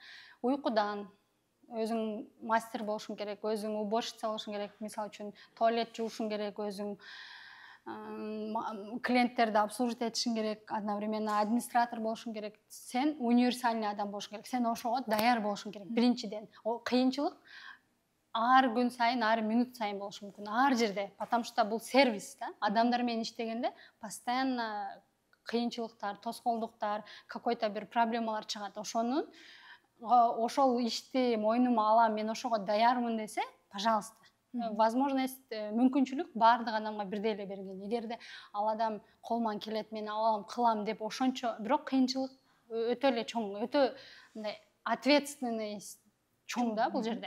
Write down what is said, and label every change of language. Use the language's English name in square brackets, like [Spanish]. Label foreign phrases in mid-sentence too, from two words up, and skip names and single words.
[Kyrgyz] Уйкудан өзүң мастер болушуң керек, өзүң уборщица болушуң керек, мисалы үчүн туалет жуушуң керек, өзүң клиенттерди обслуживать этишиң керек, [Russian] одновременно администратор [Kyrgyz] болушуң керек. Сен универсальный адам болушуң керек. Сен ошого даяр болушуң керек. Биринчиден, кыйынчылык ар күн сайын, ар минут сайын болушу мүмкүн. Ар жерде, [Russian] потому что [Kyrgyz] бул сервис да. Адамдар менен иштегенде постоянно кыйынчылыктар, тоскоолдуктар, какой-то бир проблемалар чыгат. Ошол ишти мойнума алам, мен ошого даярмын десе, [Russian] пожалуйста, возможность, [Kyrgyz] мүмкүнчүлүк баардык адамга бирдей эле берилген. Эгерде ал адам колуман келет, мен алам, кылам деп ошончо, бирок кыйынчылык өтө эле чоң, өтө мындай ответственность чоң да бул жерде.